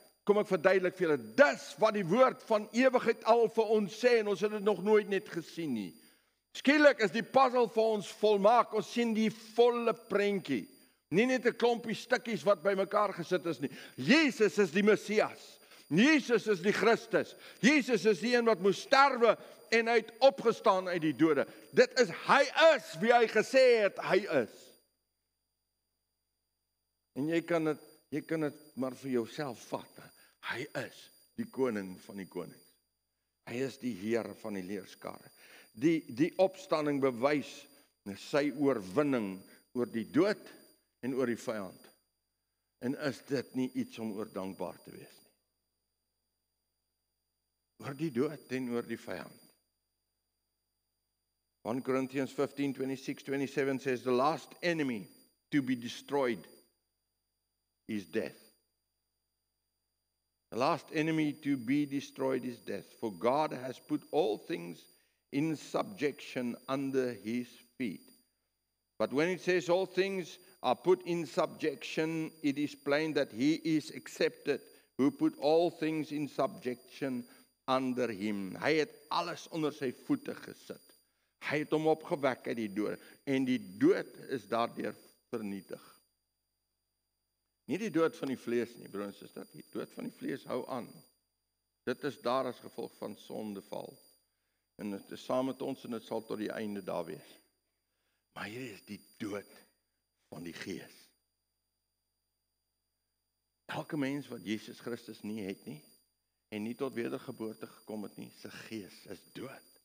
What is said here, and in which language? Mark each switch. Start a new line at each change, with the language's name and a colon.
Afrikaans: Kom ek verduidelik vir julle, dis wat die woord van ewigheid al vir ons sê, en ons het dit nog nooit net gesien nie. Skielik is die puzzle vir ons volmaak, ons sien die volle prentjie. Nie net 'n klompie stukkies wat bymekaar gesit is nie. Jesus is die Messias. Jesus is die Christus. Jesus is die een wat moes sterwe en hy het opgestaan uit die dode. Dit is, hy is wie hy gesê het, hy is. En jy kan dit maar vir jouself vat. Hy is die koning van die konings. Hy is die Heer van die leerskare. Die opstanding bewys sy oorwinning oor die dood en oor die vyand. En is dit nie iets om oor dankbaar te wees nie? Oor die dood en oor die vyand.
English: 1 Corinthians 15, 26, 27 says, the last enemy to be destroyed is death. The last enemy to be destroyed is death. For God has put all things in subjection under his feet. But when it says all things are put in subjection, it is plain that he is accepted who put all things in subjection under him.
Afrikaans: Hy het alles onder sy voete gesit. Hy het hom opgewek uit die dood. En die dood is daardeur vernietig. Nie die dood van die vlees nie, broers en susters. Die dood van die vlees hou aan. Dit is daar as gevolg van sondeval. En dit is saam met ons en dit sal tot die einde daar wees. Maar hier is die dood van die gees. Elke mens wat Jesus Christus nie het nie, en nie tot wedergeboorte gekom het nie, sy gees is dood.